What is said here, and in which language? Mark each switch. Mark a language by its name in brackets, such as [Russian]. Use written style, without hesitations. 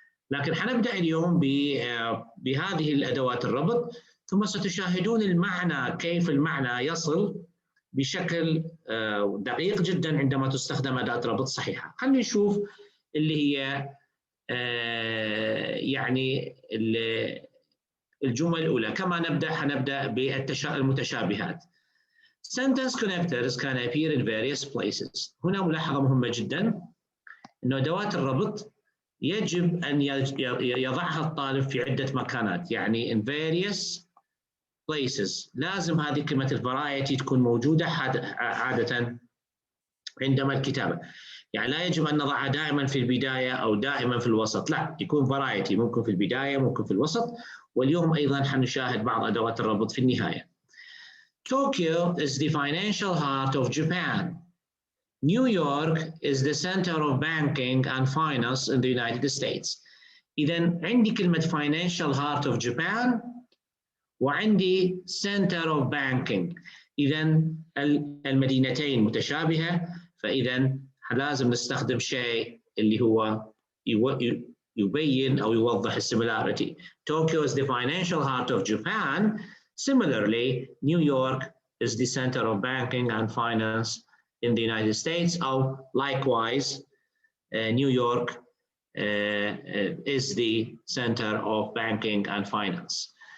[Arabic] لكن حنبدأ اليوم بهذه الأدوات الربط، ثم ستشاهدون المعنى، كيف المعنى يصل بشكل دقيق جدا عندما تستخدم أداة ربط صحيحة. خلينا نشوف اللي هي الجمل الأولى. كما حنبدأ بالمتشابهات. [English] Sentence connectors can appear in various places. [Arabic] هنا ملاحظة مهمة جدا، إنه أدوات الربط يجب أن يضعها الطالب في عدة مكانات، [English] in various places. [Arabic] لازم هذه كلمة الفرايتي تكون موجودة عادة عندما الكتابة. لا يجب أن نضعها دائما في البداية أو دائما في الوسط، لا، يكون فرايتي، ممكن في البداية ممكن في الوسط. واليوم أيضا حنشاهد بعض أدوات الربط في النهاية. [English] Tokyo is the financial heart of Japan. New York is the center of banking and finance in the United States. [Arabic] إذا عندي كلمة [English] financial heart of Japan [Arabic] وعندي [English] center of banking. [Arabic] إذا المدينتين متشابهة، فإذا لازم نستخدم شيء اللي هو يبين أو يوضح السيميلاريتي. [English] Tokyo is the financial heart of Japan. Similarly, New York is the center of banking and finance in the United States. Or likewise, New York is the center of banking and finance.